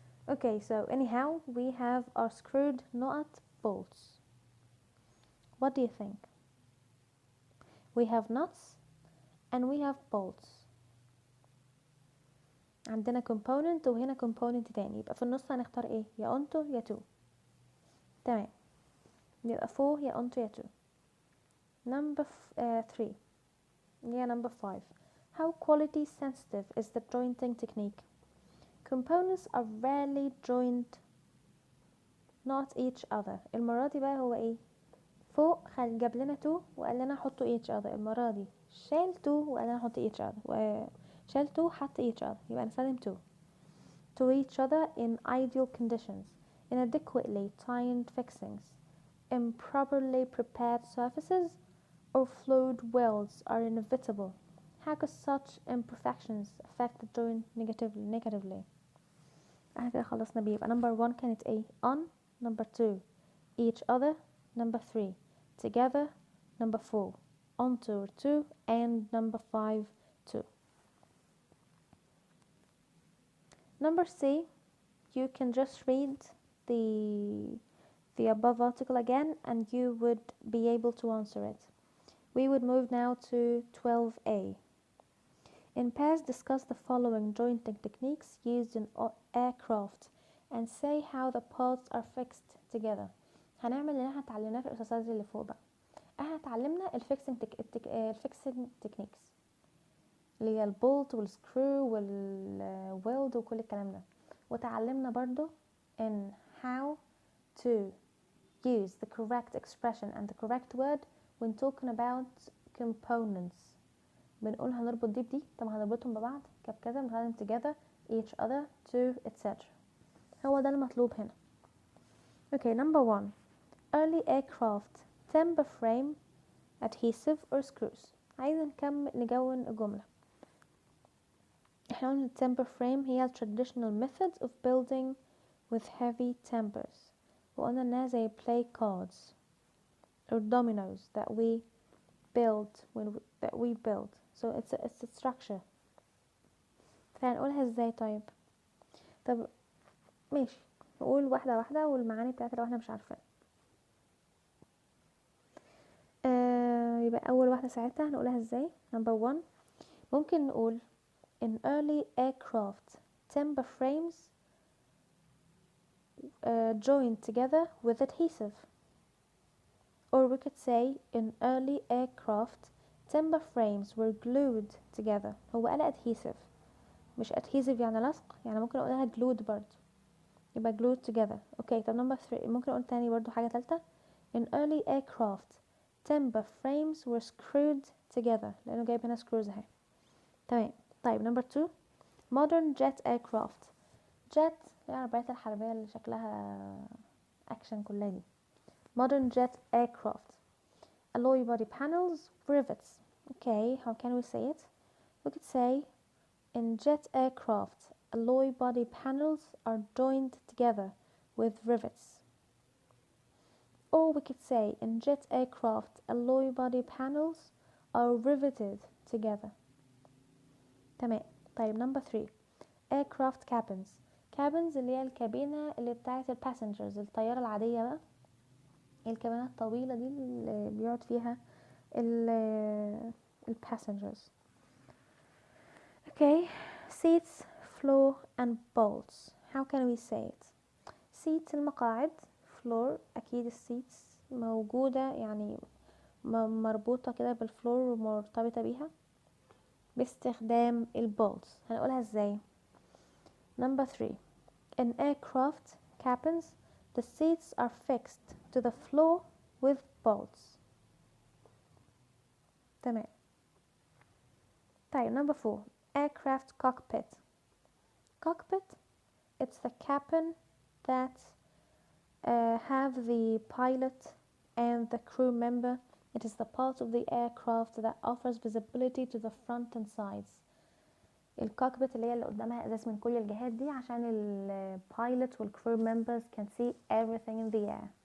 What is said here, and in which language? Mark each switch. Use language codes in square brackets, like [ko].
[en] Okay, so anyhow we have our screwed nut bolts. What do you think? We have nuts and we have bolts. [ar] عندنا component وهنا component تاني، يبقى في النص هنختار ايه؟ يا onto يا to. تمام، يبقى فوق يا onto يا to. [en] Number 3. Yeah, number 5. How quality sensitive is the jointing technique? Components are rarely joined not each other. [ar] المرة دي بقى هو ايه؟ فوق جاب لنا to وقال لنا حطوا each other. المرة دي شال to وقال لنا حطوا each other، وشال to حط each other، يبقى نستخدم [en] to each other in ideal conditions, inadequately timed fixings, improperly prepared surfaces, or flawed welds are inevitable. How could such imperfections affect the joint negatively? [ar] احنا كده خلصنا بيه. يبقى number 1 كانت ايه؟ on. [en] number 2 each other. number 3 together. number 4 onto or to. and number 5 to. Number C, you can just read the above article again and you would be able to answer it. We would move now to 12A. In pairs, discuss the following jointing techniques used in aircraft and say how the parts are fixed together. [ar] هنعمل اللي احنا اتعلمناه في الاساسات اللي فوق بقى. احنا اتعلمنا الفيكسنج تكنيكس اللي هي البولت والسكرو والويلد وكل الكلام ده، وتعلمنا برضو [en] in how to use the correct expression and the correct word when talking about components. [ar] بنقول هنربط دي بدي، طب هنربطهم ببعض كذا، بنخليهم together each other to etc. هو ده المطلوب هنا. [en] Okay, number 1. early aircraft timber frame adhesive or screws. [ar] عايزة نكون الجملة. احنا قلنا [en] timber frame هي traditional methods of building with heavy timbers، [ar] وقلنا انها زي [en] play cards or dominoes that we build so it's a structure. [ar] فهنقولها ازاي طيب؟ طب ماشي، نقول واحدة واحدة والمعاني بتاعتها لو احنا مش عارفين. يبقى اول واحدة ساعتها هنقولها ازاي؟ number 1 ممكن نقول [en] in early aircraft timber frames joined together with adhesive. Or we could say in early aircraft timber frames were glued together. [ar] هو قال adhesive مش adhesive يعني لصق، يعني ممكن اقولها glued برضو، يبقى [en] glued together. [ar] اوكي، طب number 3 ممكن اقول تاني برضو حاجة تالتة. [en] in early aircraft timber frames were screwed together، [ar] لانه جايب هنا screws اهي. تمام. طيب number 2 modern jet aircraft. jet هي العربيات الحربية اللي شكلها اكشن كلها دي. [en] modern jet aircraft alloy body panels, rivets. Okay, how can we say it? We could say in jet aircraft alloy body panels are joined together with rivets. Or we could say in jet aircraft alloy body panels are riveted together. [ar] تمام. طيب number 3 aircraft cabins. cabins اللي هي الكابينة اللي بتاعت الباسنجرز، الطيارة العادية بقى، الكابينة الطويلة دي اللي بيقعد فيها الباسنجرز. [en] Okay, seats, floor and bolts. How can we say it? [ar] seats المقاعد، floor أكيد السيتس موجودة يعني مربوطة كده بالفلور ومرتبطة بيها باستخدام البولتس. هنقولها ازاي؟ Number 3. [en] In aircraft cabins, the seats are fixed to the floor with bolts. [ar] تمام. طيب [en] Number 4. Aircraft cockpit. Cockpit, it's the cabin that have the pilot and the crew member. It is the part of the aircraft that offers visibility to the front and sides. [ar] الكوكبيت اللي هي اللي قدامها ازاز من كل الجهات دي عشان البايلوت والكرو members [en] can see everything in the air.